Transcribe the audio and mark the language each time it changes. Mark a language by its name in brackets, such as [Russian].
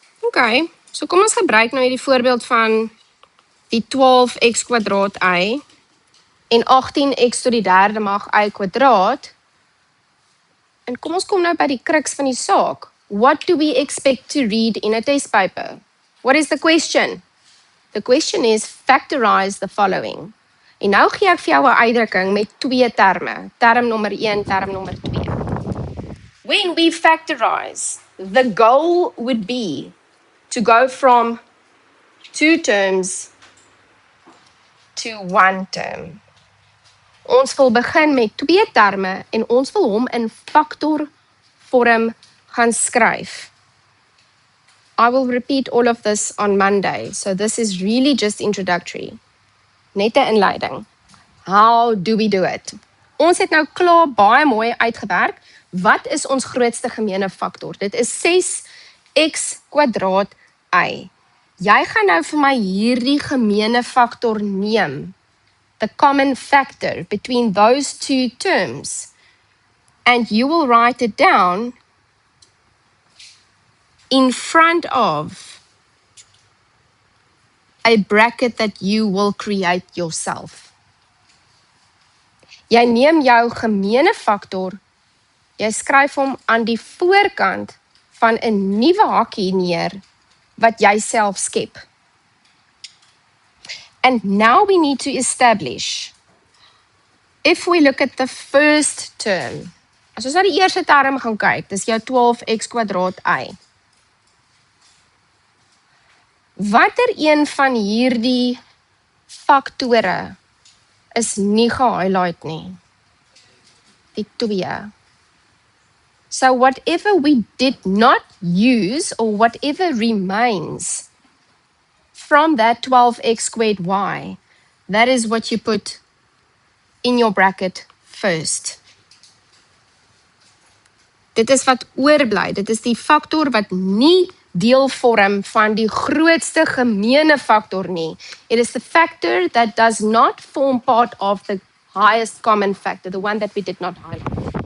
[Afrikaans] Okay, so kom ons gebruik nou hierdie voorbeeld van die 12x kwadraat y en 18x tot die derde mag y kwadraat. En kom ons kom nou by die crux van die saak. [English] What do we expect to read in a test paper? What is the question? The question is factorize the following. [Afrikaans] En nou gee ek vir jou 'n uitdrukking met twee terme. Term nommer 1, term nommer 2. [English] When we factorize, the goal would be to go from 2 terms to 1 term. [Afrikaans] Ons wil begin met 2 terme en ons wil hom in faktorvorm gaan skryf. [English] I will repeat all of this on Monday, so this is really just introductory. [Afrikaans] Net 'n inleiding. [English] How do we do it? [Afrikaans] Ons het nou klaar baie mooi uitgewerk. Wat is ons grootste gemeene faktor? Dit is 6x kwadraat y. Jy gaan nou vir my hierdie gemeene faktor neem. [English] The common factor between those two terms. And you will write it down in front of a bracket that you will create yourself. [Afrikaans] Jy neem jou gemeene faktor, jy skryf hom aan die voorkant van 'n nuwe hakkie neer wat jy self skep. [English] And now we need to establish, if we look at the first term, [Afrikaans] as ons na die eerste term gaan kyk, dis jou 12x kwadraat y. Watter een van hierdie faktore is nie gehighlight nie? Die 2. [English] So whatever we did not use or whatever remains from that 12x squared y, that is what you put in your bracket first. [Afrikaans] Dit is wat oorbly. Dit is die faktor wat nie deel vorm van die grootste gemeene faktor nie. [English] It is the factor that does not form part of the highest common factor, the one that we did not highlight.